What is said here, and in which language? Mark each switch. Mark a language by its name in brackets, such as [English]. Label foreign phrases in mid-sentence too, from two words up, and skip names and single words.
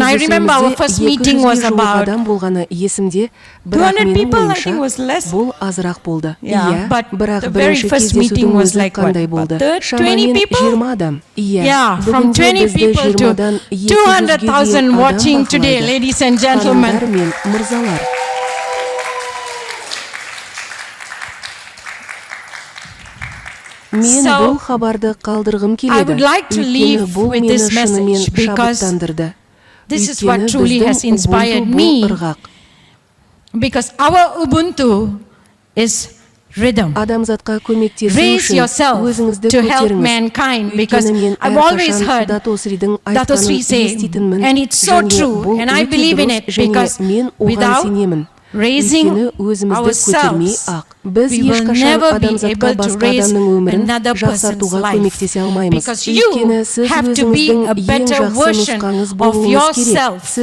[English] I remember our first meeting was about 200 people, I think it was less. Yeah, but the very first meeting was like what, about 20 people? Yeah, from 20 people to 200,000 watching today, ladies and gentlemen. [Kazakh] Мырзалар. Мен бұл хабарды қалдырғым келеді. [English] I would like to leave with this message because this is what truly has inspired me. Because our Ubuntu is rhythm. Raise yourself to help mankind, because I've always heard Dato Sri say, and it's so true, and I believe in it, because without raising ourselves, we will never be able to raise another person's life, because you have to be a better version of yourself.